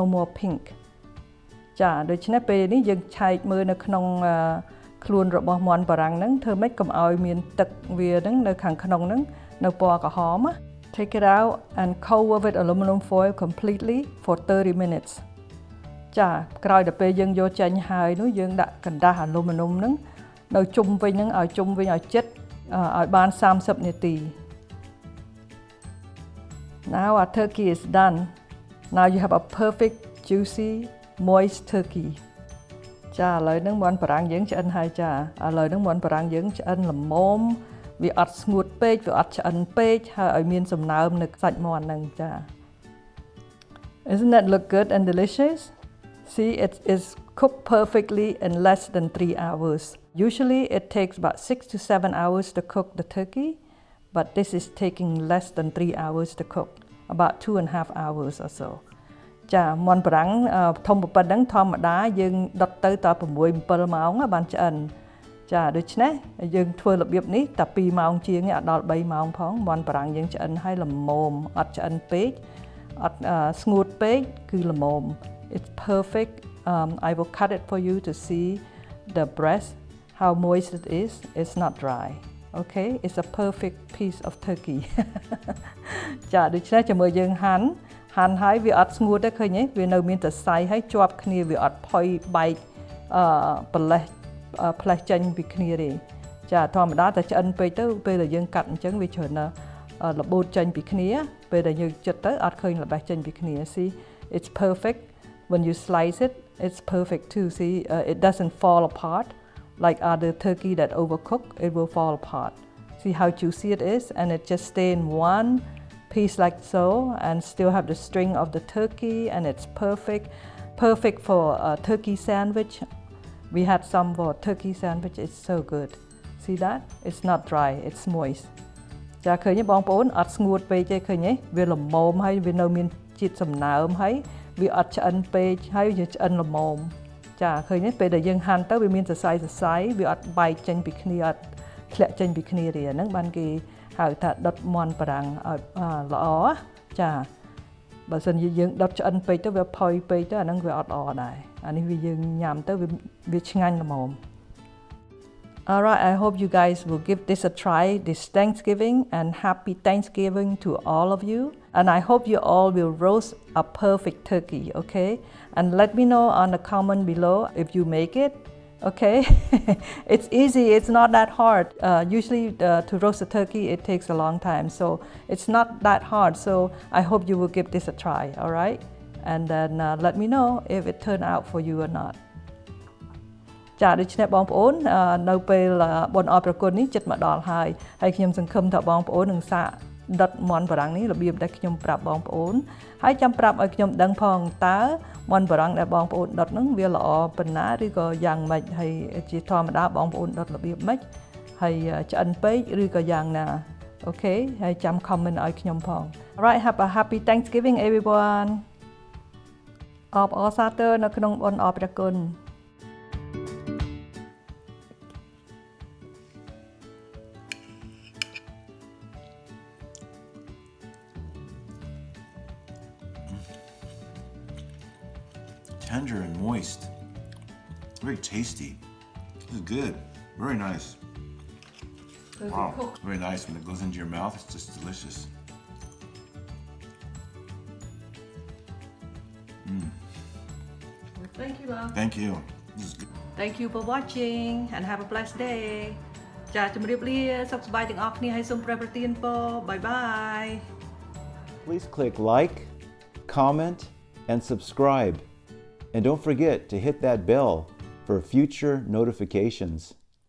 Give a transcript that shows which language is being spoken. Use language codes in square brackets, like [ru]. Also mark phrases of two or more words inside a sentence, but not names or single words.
[en] more pink [km] ចាដូច្នេះពេលនេះយើងឆែកមើលនៅក្នុងខ្លួនរបស់មាន់បារាំងហ្នឹងធ្វើម៉េចកុំឲ្យមានទឹកវាហ្នឹងនៅខាងក្នុងហ្នឹងនៅពណ៌ក្រហម [en] Take it out and cover with aluminum foil completely for 30 minutes [km] ចាក្រោយដល់ពេលយើងយកចេញហើយនោះយើងដាក់กระดาษ aluminum ហ្នឹងនៅជុំវិញហ្នឹងឲ្យជុំវិញឲ្យជិតឲ្យបាន30នាទី [en] Now our turkey is done. Now you have a perfect juicy moist turkey. [km] ចាឥឡូវហ្នឹងមាន់បារាំងយើងឆ្អិនហើយចាឥឡូវហ្នឹងមាន់បារាំងយើងឆ្អិនល្មមវាអត់ស្ងួតពេកវាអត់ឆ្អិនពេកហើយឲ្យមានសំណើមនៅសាច់មាន់ហ្នឹងចា [en] Isn't that look good and delicious? See, it is cooked perfectly in less than 3 hours. Usually it takes about 6 to 7 hours to cook the turkey, but this is taking less than 3 hours to cook, about 2.5 hours or so. [km] ចាមាន់បារាំងធំប៉ុណ្ណឹងធម្មតាយើងដុតទៅតែ6 7ម៉ោងបានឆ្អិនចាដូច្នេះយើងធ្វើរបៀបនេះតែ2ម៉ោងជាងអត់ដល់3ម៉ោងផងមាន់បារាំងយើងឆ្អិនឲ្យល្មមអត់ឆ្អិនពេកអត់ស្ងួតពេកគឺល្មម [en] It's perfect. I will cut it for you to see the breast, how moist it is. It's not dry. Okay, it's a perfect piece of turkey. [km] ចាដូច្នេះជាមួយយើងហាន់ហើយវាអត់ស្ងួតទេឃើញទេវានៅមានសរសៃហើយជាប់គ្នាវាអត់ផុយបែកផ្លេសចេញពីគ្នាទេចាធម្មតាតែឆ្អិនពេកទៅពេលដែលយើងកាត់អញ្ចឹងវាច្រើនរបូតចេញពីគ្នាពេលដែលយើងចិត្តទៅអត់ឃើញល្បេះចេញពីគ្នា [en] See, it's perfect. When you slice it, it's perfect too. See, it doesn't fall apart like other turkey that overcook. It will fall apart. See, See how juicy it is, and it just stay in one piece like so, and still have the string of the turkey, and it's perfect for a turkey sandwich. We had some for turkey sandwich. It's so good. See that? It's not dry, it's moist. [km] ចាឃើញទេបងប្អូនអត់ស្ងួតពេកទេឃើញទេវាល្មមហើយវានៅមានជាតិសំណើមហើយវាអត់ឆ្អិនពេកហើយ វាឆ្អិនល្មមចាឃើញទេពេលដែលយើងហាន់ទៅវាមានសរសៃវាអត់បែកចេញពីគ្នាអត់ធ្លាក់ចេញពីគ្នាទេអាហ្នឹងបានគេហៅថាដុតមាន់បារាំងឲ្យល្អចាបើសិនជាយើងដុតឆ្អិនពេកទៅវាផុយពេកទៅអាហ្នឹងវាអត់ល្អដែរអានេះវាយើងញ៉ាំទៅវាឆ្ងាញ់ល្មម [en] Alright, I hope you guys will give this a try this Thanksgiving, and happy Thanksgiving to all of you. And I hope you all will roast a perfect turkey, okay? And let me know on the comment below if you make it, okay? It's easy, it's not that hard. Usually to roast a turkey, it takes a long time, so it's not that hard. So I hope you will give this a try, alright? And then let me know if it turned out for you or not. [km] ចាដូច្នេះបងប្អូននៅពេលបុណ្យអបប្រគុណនេះជិតមកដល់ហើយខ្ញុំសង្ឃឹមថាបងប្អូននឹងសាកដុតមាន់បារាំងនេះ របៀបដែលខ្ញុំប្រាប់បងប្អូនហើយចាំប្រាប់ឲ្យខ្ញុំដឹងផងតើមាន់បារាំងដែលបងប្អូនដុតហ្នឹងវាល្អប៉ុណ្ណាឬក៏យ៉ាងម៉េចហើយជាធម្មតាបងប្អូនដុតរបៀបម៉េចហើយឆ្អិនពេកឬក៏យ៉ាងណាអូខេហើយចាំ comment ឲ្យខ្ញុំផង [en] Alright, have a happy Thanksgiving everyone [km] អបអរសាទរនៅក្នុងបុណ្យអបប្រគុណ [en] Tender and moist, very tasty. This is good, very nice. Wow, very nice when it goes into your mouth. It's just delicious. Thank you, love. Thank you. This is good. Thank you for watching and have a blessed day. [km] ចាជំរាបលាសុខសប្បាយទាំងអស់គ្នាហើយសូមព្រះប្រទានពរ [en] Bye bye. Please click like, comment, and subscribe. And don't forget to hit that bell for future notifications.